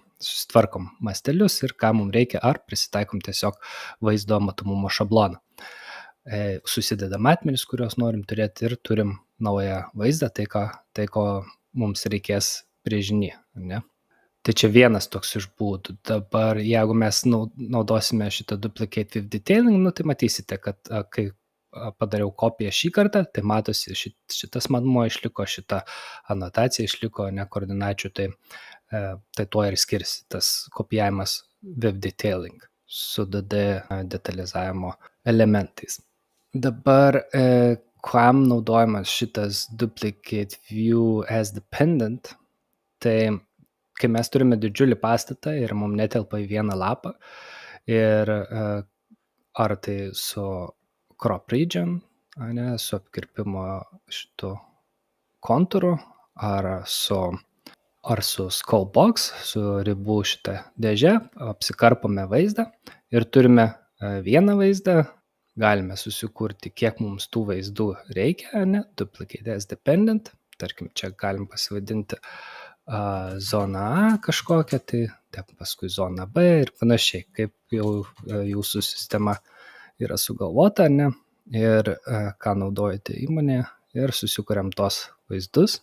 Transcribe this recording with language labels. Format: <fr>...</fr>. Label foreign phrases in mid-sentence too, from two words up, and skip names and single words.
<lt>Susitvarkom mastelius ir ką mums reikia, ar prisitaikom tiesiog vaizdo matomumo šabloną. Susideda matmenis, kuriuos norim turėti ir turim naują vaizdą, tai ko mums reikės brėžiny, ne? Tai čia vienas toks iš būdų. Dabar, jeigu mes naudosime šitą</lt> <en>duplicate with detailing,</en> <lt>tai matysite, kad kai padariau kopiją šį kartą, tai matosi šitas matmuo išliko, šita anotacija išliko, ne koordinačių, tai tuo ir skirsi tas kopijavimas</lt> <en>with detailing</en> <lt>su DD detalizavimo elementais. Dabar, kam naudojamas šitas</lt> <en>duplicate view as dependent,</en> <lt>tai kai mes turime didžiulį pastatą ir mums netelpa į vieną lapą, ir ar tai su</lt> <en>crop region,</en> <lt>ne, su apkirpimo šitų kontūrų, ar su</lt> <en>skull box,</en> <lt>su ribų šitą dėžę, apsikarpome vaizdą ir turime vieną vaizdą, galime susikurti, kiek mums tų vaizdų reikia, ne,</lt> <en>duplicate as dependent,</en> <lt>tarkim, čia galim pasivadinti zona A kažkokią, tai paskui zona B ir panašiai, kaip jau jūsų sistema yra sugalvota, ne, ir ką naudojate įmonėje, ir susikuriam tos vaizdus.</lt>